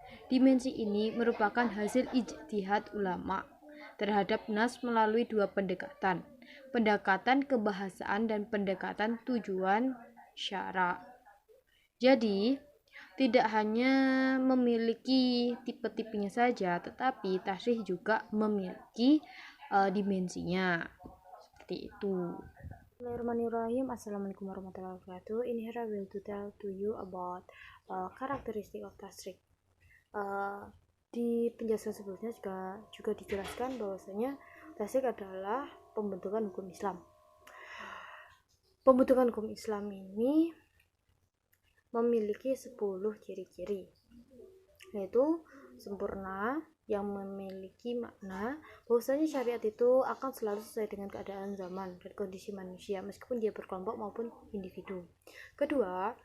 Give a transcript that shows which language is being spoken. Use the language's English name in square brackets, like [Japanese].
[Indonesian] Dimensi ini merupakan hasil ijtihad ulama terhadap nas melalui dua pendekatan kebahasaan dan pendekatan tujuan syara. Jadi, tidak hanya memiliki tipe-tipenya saja, tetapi tashrik juga memiliki dimensinya. Seperti itu. Bismillahirrahmanirrahim. Assalamualaikum warahmatullahi wabarakatuh. [English] In here I will tell to you about characteristic of tashrik. [Indonesian] Di penjelasan sebelumnya juga dijelaskan bahwasanya tashrik adalah pembentukan hukum Islam. Pembentukan hukum Islam ini memiliki 10 ciri-ciri, yaitu sempurna, yang memiliki makna bahwasanya syariat itu akan selalu sesuai dengan keadaan zaman dan kondisi manusia meskipun dia berkelompok maupun individu. Kedua,